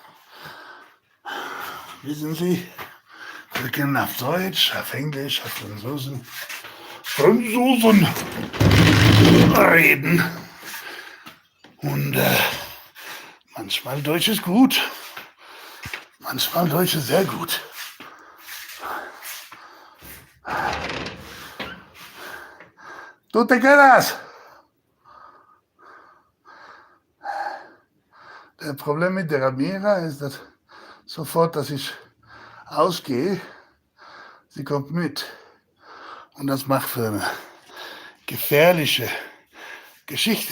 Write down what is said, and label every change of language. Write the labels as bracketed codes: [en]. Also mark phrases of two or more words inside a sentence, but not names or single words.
[de] Wissen Sie, wir können auf Deutsch, auf Englisch, auf Franzosen reden. Und manchmal Deutsch ist gut, manchmal Deutsch ist sehr gut. [es] ¿Tú te quedas? [de] Der Problem mit der Ramira ist, dass sofort, dass ich ausgehe, sie kommt mit. Und das macht für eine gefährliche Geschichte.